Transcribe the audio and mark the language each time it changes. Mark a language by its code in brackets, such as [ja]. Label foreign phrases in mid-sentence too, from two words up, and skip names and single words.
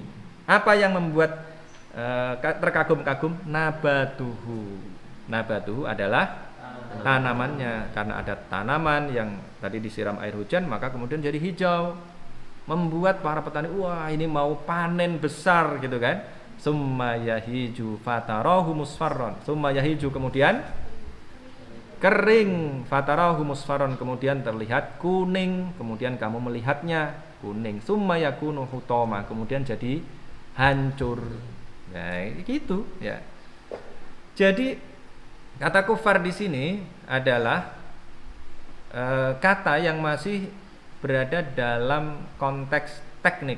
[id] Apa yang membuat terkagum-kagum? Nabatuhu. Nabatuhu adalah tanamannya, karena ada tanaman yang tadi disiram air hujan maka kemudian jadi hijau, membuat para petani wah ini mau panen besar gitu kan. [ar] ثم يهيج فتراه مصفرا, ثم يهيج [id] kemudian kering, [ar] فتراه مصفرا [id] kemudian terlihat kuning, kemudian kamu melihatnya kuning, [ar] ثم يكون حطاما [id] kemudian jadi hancur. Nah, gitu ya. Jadi kata kufar di sini adalah kata yang masih berada dalam konteks teknik.